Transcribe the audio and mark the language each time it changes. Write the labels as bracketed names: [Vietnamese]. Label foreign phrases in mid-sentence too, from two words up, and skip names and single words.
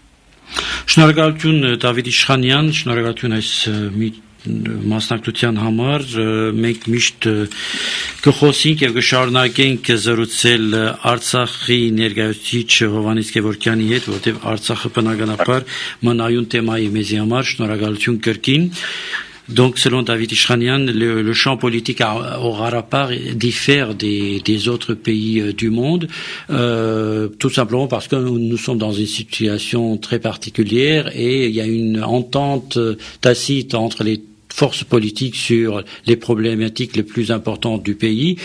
[Armenian] Շնորհակալություն Դավիթ Իշխանյան, շնորհակալություն այս մասնակցության համար, մենք միշտ կխոսենք եւ կշարունակենք զրուցել Արցախի ներկայացուցիչ Հովհաննես Գևորգյանի հետ, որտեղ Արցախը բնականաբար մնայուն թեմա է մեզի համար, շնորհակալություն կրկին։ [French] Donc, selon David Ishanian, le champ politique au Karabakh diffère des autres pays du monde, tout simplement parce que nous sommes dans une situation très particulière et il y a une entente tacite entre les forces politiques sur les problématiques les plus importantes du pays.